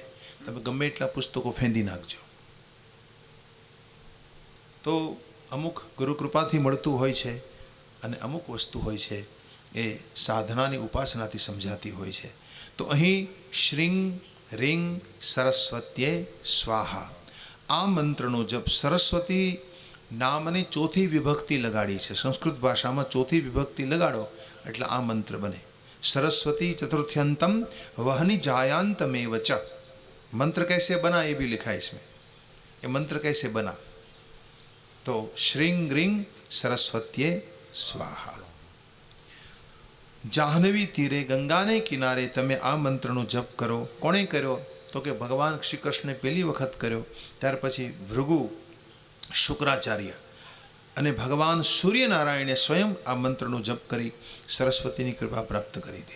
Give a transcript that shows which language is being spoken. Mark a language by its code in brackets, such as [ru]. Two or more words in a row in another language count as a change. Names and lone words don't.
[gu] તમે ગમે એટલા પુસ્તકો ફેંદી નાખજો, તો અમુક ગુરુકૃપાથી મળતું હોય છે અને અમુક વસ્તુ હોય છે એ સાધનાની ઉપાસનાથી સમજાતી હોય છે. તો અહીં [sa] શ્રીં રીં સરસ્વત્યે સ્વાહા [gu] આ મંત્રનો જપ, સરસ્વતી નામની ચોથી વિભક્તિ લગાડી છે. સંસ્કૃત ભાષામાં ચોથી વિભક્તિ લગાડો એટલે આ મંત્ર બને. [sa] सरस्वती चतुर्थ्यंतम वहनी जायांतमेव च। [hi] मंत्र कैसे बना ये भी लिखा है इसमें। ये मंत्र कैसे बना तो [sa] श्रीं ग्रीं सरस्वत्ये स्वाहा। [gu] જાહ્નવી તીરે ગંગાને કિનારે તમે આ મંત્રનો જપ કરો. કોણે કર્યો તો કે ભગવાન શ્રી કૃષ્ણે પહેલી વખત કર્યો, ત્યાર પછી ભૃગુ, શુક્રાચાર્ય અને ભગવાન સૂર્યનારાયણે સ્વયં આ મંત્રનો જપ કરી સરસ્વતીની કૃપા પ્રાપ્ત કરી હતી.